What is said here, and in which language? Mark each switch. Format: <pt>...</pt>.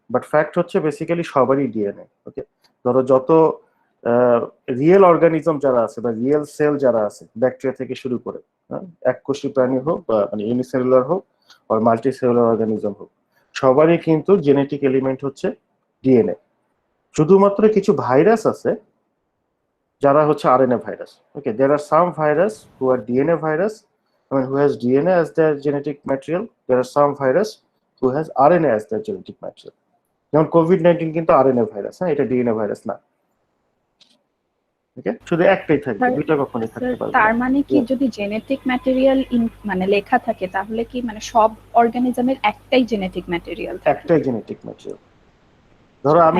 <bn>But fact হচ্ছে basically সবারই DNA. ওকে, ধরো যত রিয়েল অর্গানিজম যারা আছে বা রিয়েল সেল যারা আছে, ব্যাকটেরিয়া থেকে শুরু করে, এককোষী প্রাণী হোক বা মানে ইউনিসেলুলার হোক আর মাল্টি সেলুলার অর্গানিজম হোক, সবারই কিন্তু জেনেটিক এলিমেন্ট হচ্ছে ডিএনএ। শুধুমাত্র কিছু ভাইরাস আছে যারা হচ্ছে RNA virus.</bn> <en>Okay, there R some virus who R DNA virus, I mean, who has DNA as their genetic material. There are some virus who has RNA as their genetic material.</en> <bn>যেমন COVID-19 কিন্তু RNA virus, হ্যাঁ, এটা DNA virus না। ওকে, শুধু একটাই থাকবে, sir, দুইটা কখনোই থাকতে পারবে তার না। মানে কি যদি জেনেটিক ম্যাটেরিয়াল মানে লেখা থাকে তাহলে কি মানে সব অর্গানিজমের একটাই জেনেটিক ম্যাটেরিয়াল থাকে? একটাই জেনেটিক ম্যাটেরিয়াল। ধরো আমি</bn>